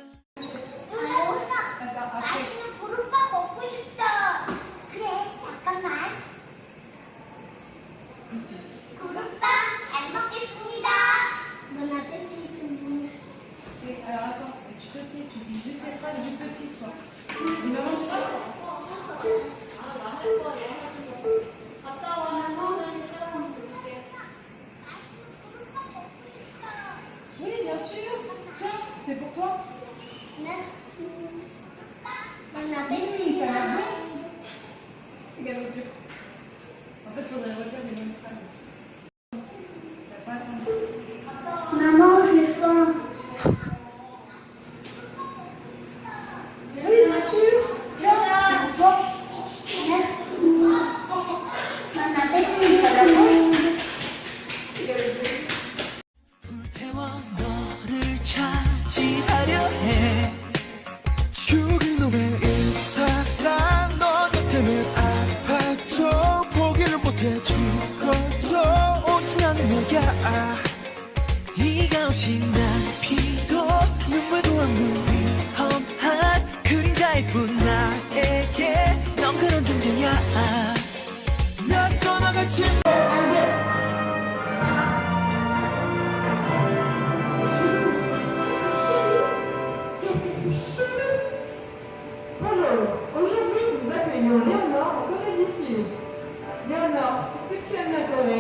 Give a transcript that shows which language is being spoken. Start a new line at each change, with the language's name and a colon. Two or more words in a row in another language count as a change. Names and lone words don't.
Korean: 맛있는 구름빵 먹고 싶다. 그래, 잠깐만. 구름빵 잘 먹겠습니다.
French: Bon appétit tout le monde. Alors attends, tu te tais, tu dis juste les phrases du petit toi. Il me mange pas.
Korean: 갔다 와. 맛있는 구름빵 먹고 싶다.
French: Oui, bien sûr. Tiens, c'est pour toi. Merci. Bon Oui, appétit. ça va bien. C'est galop dur. En fait, il faudrait redire les mêmes phrases. T'as pas attendu. Maman, j'ai faim. Oui, bien sûr. Tiens, c'est pour toi. Merci. Bon appétit tout le monde.
Korean: 불태워 너를 차지하려 해 죽일 놈의 이 사랑 너 내 때문에 아파도 포기를 못해 죽어도 오진 않는 너야 네가 오신 날 피도 눈물도 없는 위험한 그림자일 뿐 나에게 넌 그런 존재야 난 떠나가지
French: Bonjour, aujourd'hui nous accueillons Léonore en Corée du Sud. Léonore, est-ce que tu aimes la Corée?